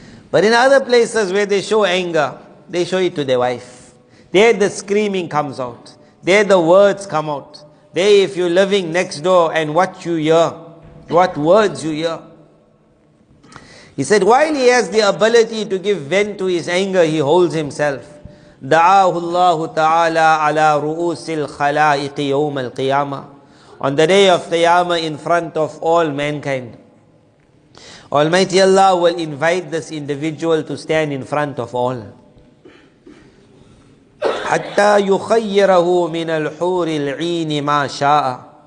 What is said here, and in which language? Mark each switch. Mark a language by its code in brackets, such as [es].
[en] But in other places where they show anger, they show it to their wife. There the screaming comes out. There the words come out. There if you're living next door and what you hear, what words you hear. He said while he has the ability to give vent to his anger, he holds himself. [ar] دعاه الله تعالى على رؤوس الخلائق يوم القيامة [en] on the day of Qiyamah in front of all mankind. Almighty Allah will invite this individual to stand in front of all. [ar] حَتَّى يُخَيِّرَهُ مِنَ الْحُورِ الْعِينِ مَا شَاءَ.